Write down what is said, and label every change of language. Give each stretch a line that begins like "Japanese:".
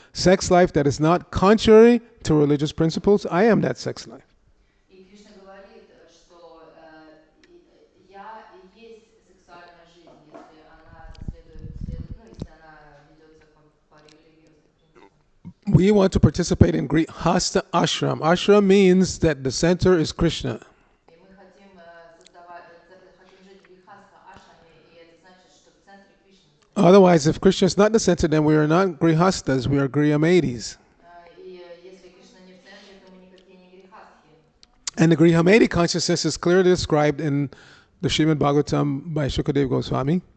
English: Sex life that is not contrary to religious principles, I am that sex life.
Russian: И Кришна говорит, что я и есть сексуальная жизнь, если она если она ведется по религиозным принципам.
English: We want to participate in Grihastha ashram. Ashram means that the center is Krishna.
Russian: И мы хотим хотим жить в грехастха ашраме, и это значит, что в центре Кришны.
English: Otherwise, if Krishna is not the center, then we are not Grihasthas, we are Grihamadis.
Russian: И если Кришна не в центре, то мы никакие не грехастхи.
English: And the Grihamedi consciousness is clearly described in the Srimad-Bhagavatam by Shukadeva Goswami.